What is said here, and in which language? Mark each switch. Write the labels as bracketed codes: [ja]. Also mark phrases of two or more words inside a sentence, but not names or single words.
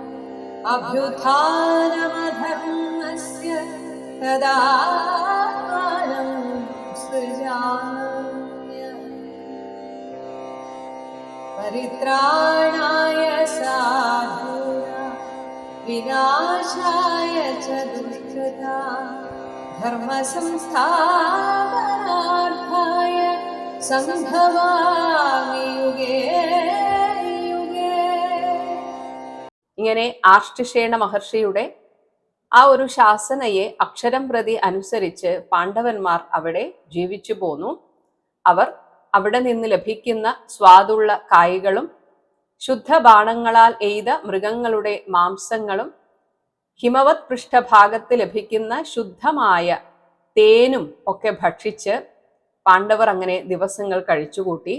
[sa] अभ्युत्थानमधर्मस्य तदात्मानं सृजाम्यहम् परित्राणाय साधूनां विनाशाय च दुष्कृतां धर्मसंस्थापनार्थाय സംഭവാമി യുഗേ യുഗേ. [ml] ഇങ്ങനെ ആർഷ്ടിഷേണ മഹർഷിയുടെ ആ ഒരു ശാസനയെ അക്ഷരം പ്രതി അനുസരിച്ച് പാണ്ഡവന്മാർ അവിടെ ജീവിച്ചു പോന്നു. അവർ അവിടെ നിന്ന് ലഭിക്കുന്ന സ്വാദുള്ള കായ്കളും ശുദ്ധബാണങ്ങളാൽ എയ്ത മൃഗങ്ങളുടെ മാംസങ്ങളും ഹിമവത് പൃഷ്ഠഭാഗത്ത് ലഭിക്കുന്ന ശുദ്ധമായ തേനും ഒക്കെ ഭക്ഷിച്ച് പാണ്ഡവർ അങ്ങനെ ദിവസങ്ങൾ കഴിച്ചുകൂട്ടി.